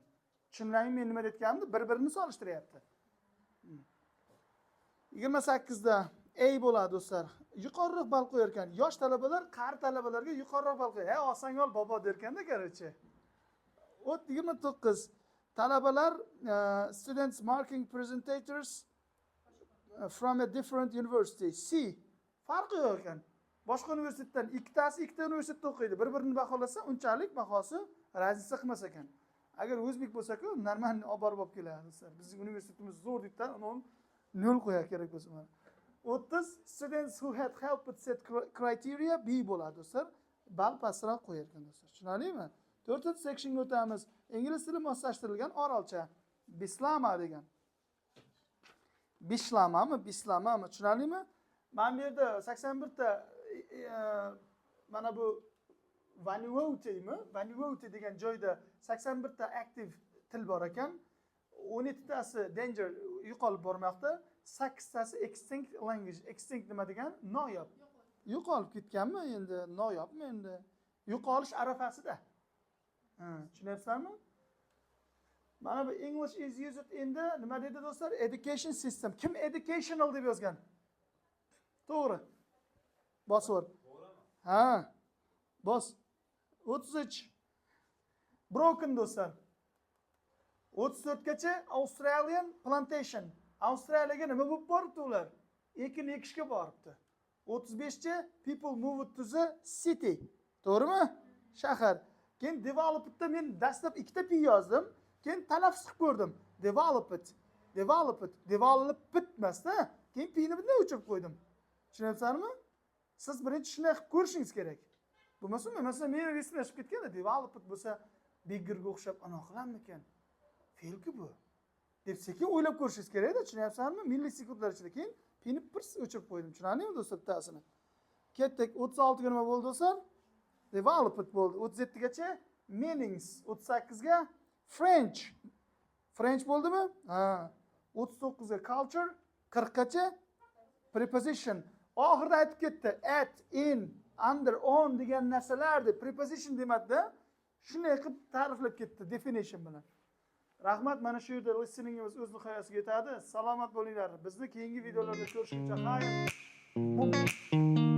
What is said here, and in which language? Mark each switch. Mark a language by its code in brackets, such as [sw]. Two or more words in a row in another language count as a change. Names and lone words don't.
[uz] Tushunaymi men nima aytganimni? Bir-birini solishtiryapti. 28 da A bo'ladi do'stlar. Yuqoriroq ball qo'yar ekan. Yosh talabalar qari talabalarga yuqoriroq ball qo'yadi. Ha, oson yo'l bobo derkanda, qarchi. 29. [en] Talabalar students marking presentators from a different university. [uz] C. Farqi yo'q ekan. Boshqa universitetdan ikkita universitetda o'qiydi. Bir-birini baholasa, unchalik bahosi razisa qilmas ekan. Agar o'zbek bo'lsa-ku, normal olib borib keladi do'stlar. Bizning universitetimiz zo'r debdan, uni 0 qo'yar kerak bo'lsa mana. 30. [en] Students who had helped with set criteria B bo'ladi do'stlar. [uz] Ball pastroq qo'yar ekan do'stlar. Tushunarlimi? 4-sectionga o'tamiz. Ingliz tili moslashtirilgan orolcha. Bislama degan. Bislamami? Tushunarlimi? Mana bu yerda 81 ta mana bu Vanuatu degan joyda 81 ta aktiv til bor ekan. 17 tasi danger yo'qolib bormoqda. 8 tasi extinct language. Extinct nima degan? Noyob. Yo'qolib ketganmi endi? Noyobmi endi? Yo'qolish arafasida. Tushunyapsizlarmi? Mana bu [en] English is used in the [uz] nima dedi do'stlar? [en] Education system. [uz] Kim educational deb yozgan? To'g'ri. Bosword. Ha. Bos. 33. Broken do'stlar. 34 gacha [en] Australian plantation. [uz] Avstraliyaga nima bo'lib boribdi ular? Ekin ekishga boribdi. [en] 35chi people moved to the city. [uz] To'g'rimi? Shahar. Keyin developedda men dastlab ikkita p yozdim. Keyin talaffuz qilib ko'rdim. Developed emasda. Keyin p ni bunday o'chirib qo'ydim. Tushunyapsizlarmi? Siz birinchi shunday qilib ko'rishingiz kerak. Bo'lmasa, masalan, men reslashib ketganda developed bo'lsa, biggerga o'xshab ana qilarmikan? Fe'lki bu. Deb sekin o'ylab ko'rishingiz kerak-da, tushunyapsizlarmi? Millisekundlar ichida keyin pini pirs o'chirib qo'ydim. Tushunarlimi do'stlar bittasini? Ketdik 36 ga nima bo'ldi do'stlar? Developed bo'ldi. 37 gacha meanings, 38 ga French. French bo'ldimi? Ha. 39 ga culture, 40 gacha preposition. Oxirida aytib ketdi. [en] At, in, under, on [uz] degan narsalarni preposition demadi-da. Shunday qilib ta'riflab ketdi definition bilan. Rahmat, mana shu yerda listeningimiz o'z nihoyasiga yetadi. Salomat bo'linglar. Bizni keyingi videolarda ko'rishguncha xayr.